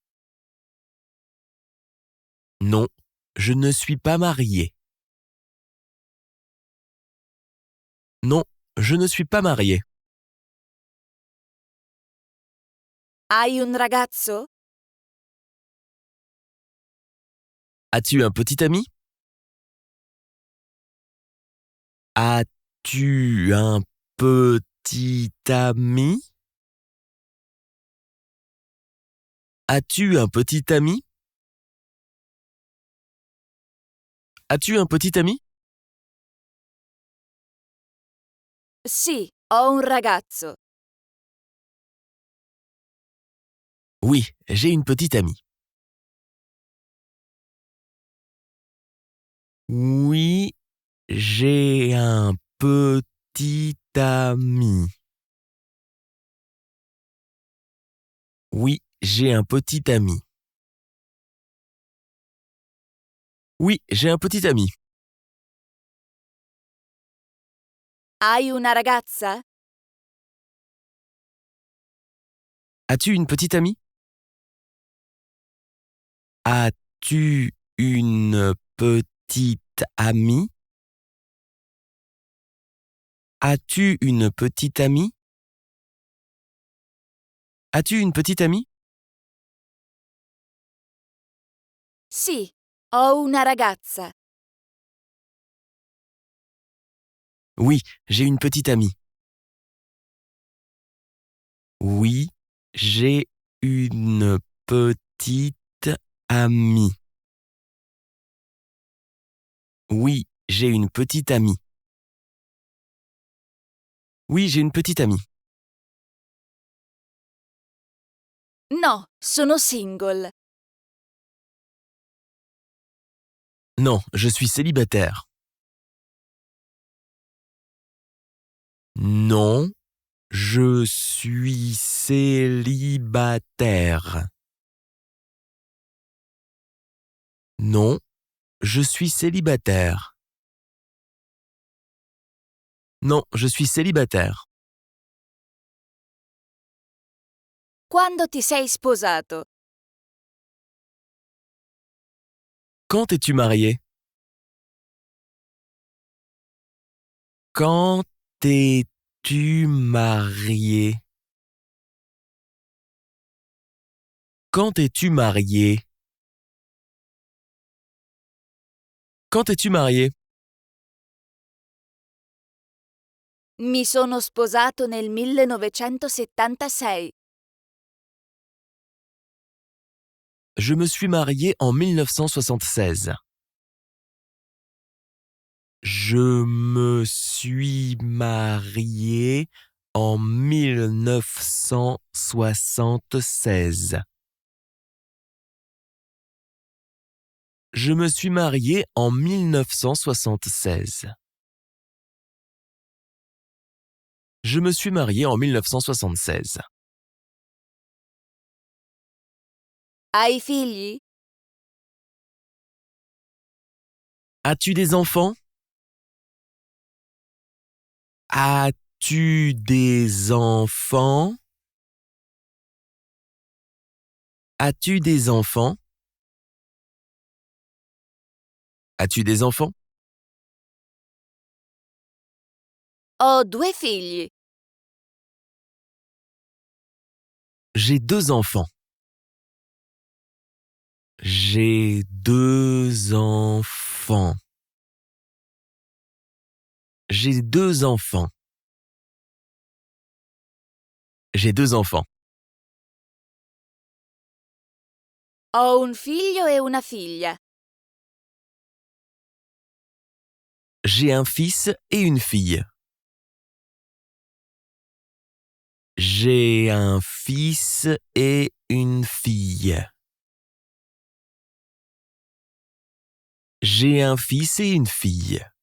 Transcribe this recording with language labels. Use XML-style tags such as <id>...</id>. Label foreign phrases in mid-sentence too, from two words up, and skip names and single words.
<fr>Non, je ne suis pas marié. Non, je ne suis pas marié.</fr> <it>Hai un ragazzo?</it> <fr>As-tu un petit ami? As-tu un petit ami? As-tu un petit ami? As-tu un petit ami?</fr> <it>Sì, ho un ragazzo.</it> <fr>Oui, j'ai une petite amie. Oui, j'ai un petit ami. Oui, j'ai un petit ami. Oui, j'ai un petit ami.</fr> <it>Hai una ragazza?</it> <fr>As-tu une petite amie? As-tu une petite amie? As-tu une petite amie? As-tu une petite amie?</fr> <it>Sì, ho una ragazza.</it> <fr>Oui, j'ai une petite amie. Oui, j'ai une petite amie. Oui, j'ai une petite amie. Oui, j'ai une petite amie.</fr> <it>No, sono single.</it> <fr>Non, je suis célibataire. Non, je suis célibataire. Non, je suis célibataire. Non, je suis célibataire.</fr> <it>Quando ti sei sposato?</it> <fr>Quand es-tu marié? Quand es-tu marié? Quand es-tu marié? Quand es-tu marié?</fr> <it>Mi sono sposato nel 1976.</it> <fr>Je me suis marié en 1976. Je me suis marié en 1976. Je me suis marié en 1976. Je me suis marié en 1976.</fr> <it>Hai figli?</it> <fr>As-tu des enfants? As-tu des enfants? As-tu des enfants? As-tu des enfants?</fr> <it>Ho 2 figli.</it> <fr>J'ai 2 enfants. J'ai 2 enfants. J'ai 2 enfants. J'ai 2 enfants.</fr> <it>Ho un figlio e una figlia.</it> <fr>J'ai un fils et une fille. J'ai un fils et une fille. J'ai un fils et une fille.</fr>